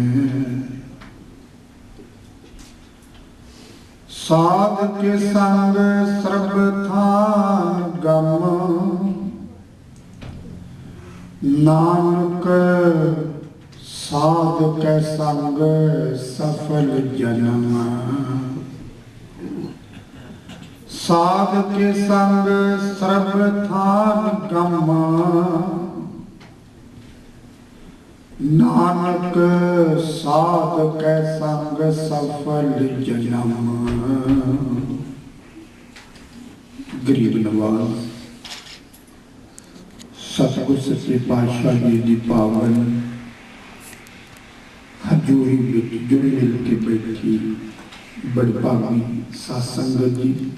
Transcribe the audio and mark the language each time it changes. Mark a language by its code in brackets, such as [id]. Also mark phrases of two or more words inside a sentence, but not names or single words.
[pa] ਸਾਧ ਕੇ ਸੰਗ ਸਰਵਥਾਨ ਗਮ ਨਾਨਕ ਸਾਧ ਕੇ ਸੰਗ ਸਫਲ ਜਨਮ ਸਾਧ ਕੇ ਸੰਗ ਸਰਵਥਾਨ ਗਮ ਨਾਨਕ ਸਾਧ ਕੇ ਸੰਗ ਸਫਲ ਜਨਮ। ਗਰੀਬ ਨਵਾਜ਼ ਸਤਗੁਰ ਸੱਚੇ ਪਾਤਸ਼ਾਹ ਜੀ ਦੀ ਪਾਵਨ ਹਜ਼ੂਰੀ ਵਿਚ ਜੁੜ ਮਿਲ ਕੇ ਬੈਠੀ ਬੜੇ ਭਾਗੀ ਸਾਧ ਸੰਗਤ ਜੀ,